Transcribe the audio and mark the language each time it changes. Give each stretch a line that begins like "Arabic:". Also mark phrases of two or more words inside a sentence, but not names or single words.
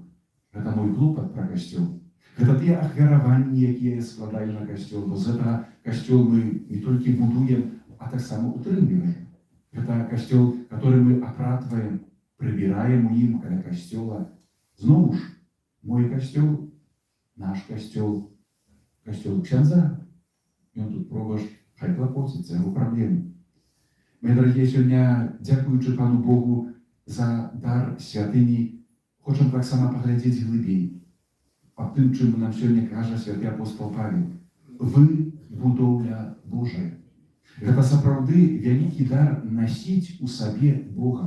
Belarusian: Гэта мой клопат пра касцёл. Гэта тыя ахвяраванні, якія я складаю на касцёл, бо з гэтага касцёл мы не толькі будуем, а таксама утрымліваем. Гэта касцёл, который мы апратваем, прыбіраем у ім каля касцёла. Зноў ж, мой касцёл, наш касцёл, касцёл ксяндза. Ён тут пробач, хай клапоціцца, яго праблемы.
Russian: Мои дорогие, сегодня,
Belarusian: дякуючи Пану Богу за дар святыні, хочам таксама паглядзець глыбей. Аб тым, чым нам сёння кажа святы апостол Павел. Вы будоўля Божая. Гэта сапраўды вялікі дар насіць у сабе Бога.